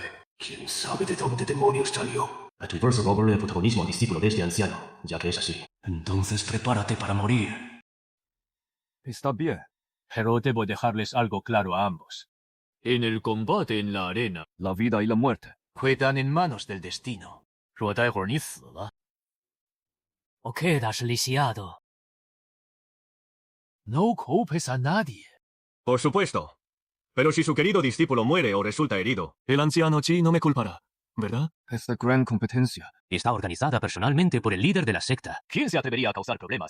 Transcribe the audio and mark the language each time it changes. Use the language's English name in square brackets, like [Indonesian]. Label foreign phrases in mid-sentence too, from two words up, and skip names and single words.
[Spanish] ¿Quién sabe de dónde demonios salió? A tu verso robarle el protagonismo al discípulo de este anciano, ya que es así. Entonces prepárate para morir. Está bien. Pero debo dejarles algo claro a ambos. En el combate en la arena, la vida y la muerte quedan en manos del destino. [Chinese] 若待会儿你死了 [Spanish] O quedas lisiado. No culpes a nadie. Por supuesto. Pero si su querido discípulo muere o resulta herido, el anciano Chi no me culpará, ¿verdad? Es de gran competencia. Está organizada personalmente por el líder de la secta. ¿Quién se atrevería a causar problemas?